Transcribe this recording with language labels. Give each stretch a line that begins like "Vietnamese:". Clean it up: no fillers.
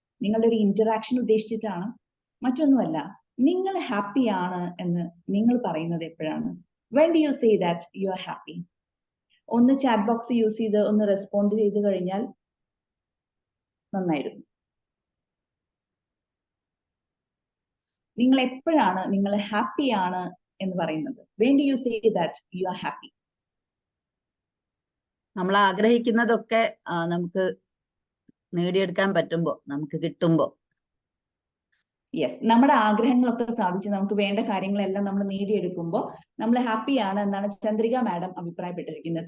Malayalam: നിങ്ങളുടെ ഒരു ഇന്ററാക്ഷൻ ഉദ്ദേശിച്ചിട്ടാണ്, മറ്റൊന്നുമല്ല. നിങ്ങൾ ഹാപ്പിയാണ് എന്ന് നിങ്ങൾ പറയുന്നത് എപ്പോഴാണ്?
English: When do you say that you are happy?
Malayalam: ഒന്ന് ചാറ്റ് ബോക്സ് യൂസ് ചെയ്ത് ഒന്ന് റെസ്പോണ്ട് ചെയ്ത് കഴിഞ്ഞാൽ നന്നായിരുന്നു. നിങ്ങൾ എപ്പോഴാണ് നിങ്ങൾ ഹാപ്പിയാണ് എന്ന് പറയുന്നത്?
English: when do you say that you are happy?
Malayalam: നമ്മൾ ആഗ്രഹിക്കുന്നതൊക്കെ നമുക്ക് നേടിയെടുക്കാൻ പറ്റുമ്പോ, നമുക്ക് കിട്ടുമ്പോ. യെസ്, നമ്മുടെ ആഗ്രഹങ്ങളൊക്കെ സാധിച്ച് നമുക്ക് വേണ്ട കാര്യങ്ങളെല്ലാം നമ്മൾ നേടിയെടുക്കുമ്പോൾ നമ്മൾ ഹാപ്പിയാണ് എന്നാണ് ചന്ദ്രിക മാഡം അഭിപ്രായപ്പെട്ടിരിക്കുന്നത്.